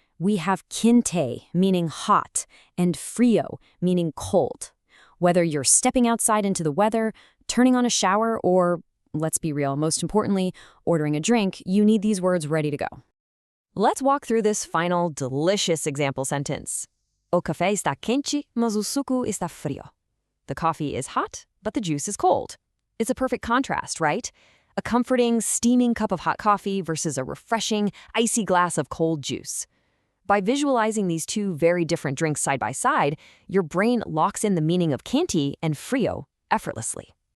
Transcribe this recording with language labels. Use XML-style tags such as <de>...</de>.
<en>We have quente, meaning hot, and frio, meaning cold. Whether you're stepping outside into the weather, turning on a shower, or, let's be real, most importantly, ordering a drink, you need these words ready to go. Let's walk through this final, delicious example sentence.</en> <pt>O café está quente, mas o suco está frio.</pt> <en>The coffee is hot, but the juice is cold. It's a perfect contrast, right? A comforting, steaming cup of hot coffee versus a refreshing, icy glass of cold juice. By visualizing these two very different drinks side by side, your brain locks in the meaning of canti and frio effortlessly.</en>